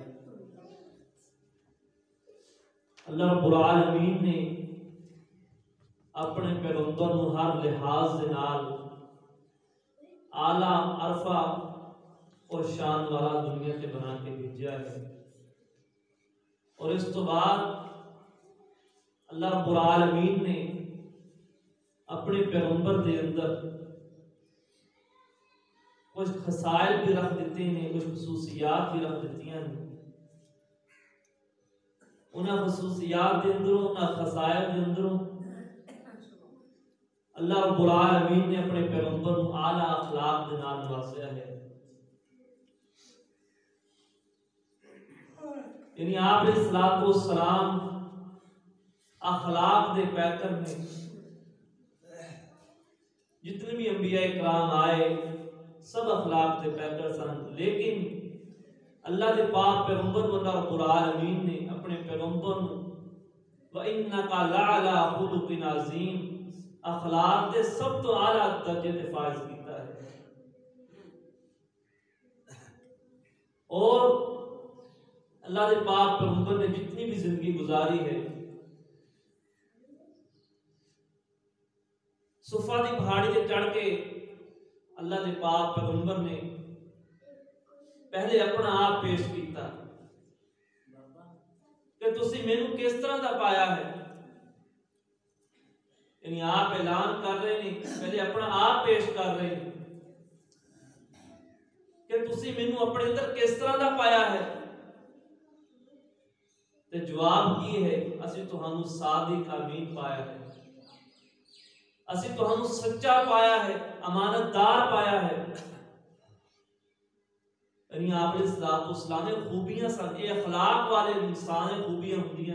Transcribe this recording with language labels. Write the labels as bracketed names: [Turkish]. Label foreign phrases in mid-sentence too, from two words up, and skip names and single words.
[Punjabi] اللہ رب العالمین نے اپنے پیغمبر نو ہر لحاظ دے نال اعلیٰ عرفہ اور شان والا دنیا تے بنا کے بھیجا ہے. اور اس تو بعد اللہ رب العالمین نے اپنے پیغمبر دے اندر کچھ خصائل بھی رکھ دیتے ہیں کچھ خصوصیات بھی رکھ دیتی ہیں. انہاں خصوصیات دے اندروں انہاں خصائل دے اندروں اللہ رب العالمین نے اپنے پیغمبر کو اعلیٰ اخلاق دے نال نوازیا ہے. یعنی آپ [Arabic] علیہ الصلوۃ والسلام [Punjabi] اخلاق دے پیکر میں جتنے بھی انبیاء کرام آئے سب اخلاق دے پیکر سن. لیکن اللہ دے پاک پیغمبر کو اللہ رب العالمین نے اپنے پیغمبر [Arabic] وَإِنَّكَ لَعَلَىٰ خُلُقٍ عَظِيمٍ [Punjabi] اخلاق دے سب تو اعلیٰ درجے تے فائز کیتا ہے. اور اللہ دے پاک پیغمبر نے جتنی بھی زندگی گزاری ہے صفا دی پہاڑی تے چڑھ کے اللہ دے پاک پیغمبر نے پہلے اپنا آپ پیش کیتا کہ تسی مینوں کس طرح دا پایا ہے. یعنی آپ اعلان کر رہے ہیں پہلے اپنا آپ پیش کر رہے ہیں کہ تسی مینوں اپنے اندر کس طرح دا پایا ہے؟ تے جواب یہ ہے اسی تہانوں صادق امین پایا ہے، اسی تہانوں سچا پایا ہے، امانت دار پایا ہے۔ یعنی آپ نے اسلام خوبیاں سن، یہ اخلاق والے انسان خوبیاں ہوندیاں۔